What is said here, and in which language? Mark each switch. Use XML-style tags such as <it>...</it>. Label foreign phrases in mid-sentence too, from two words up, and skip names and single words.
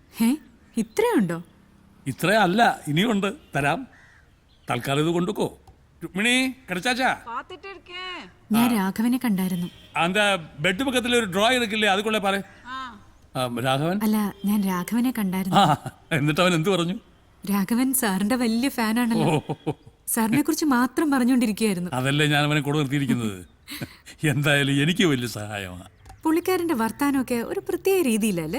<ml>ഇത്രയുണ്ടോ? ഇത്രയല്ല, ഇനിയുണ്ട്, തരാം. തൽക്കാലം ഇത് കൊണ്ടുക്കോ. രുക്മിണി കടിച്ചാച്ചാ ഞാൻ രാഘവനെ കണ്ടായിരുന്നു.</ml> <ta>அந்த பெட் பக்கத்துல ஒரு டிரா இருக்குல்ல அதுக்குள்ள பாரு രാഘവൻ</ta> <ml>അല്ല, ഞാൻ രാഘവനെ കണ്ടായിരുന്നു. എന്നിട്ട് അവൻ എന്ത് പറഞ്ഞു? രാഘവൻ സാറിന്റെ വലിയ ഫാനാണല്ലോ. സാറിനെ കുറിച്ച് മാത്രം പറഞ്ഞുകൊണ്ടിരിക്കുകയായിരുന്നു. അതല്ലേ ഞാൻ അവനെ കൂടെ നിർത്തിയിരിക്കുന്നത്. എന്തായാലും എനിക്ക് വലിയ സഹായമാണ്. പുള്ളിക്കാരന്റെ വർത്താനമൊക്കെ ഒരു പ്രത്യേക രീതിയിലല്ലേ?</ml>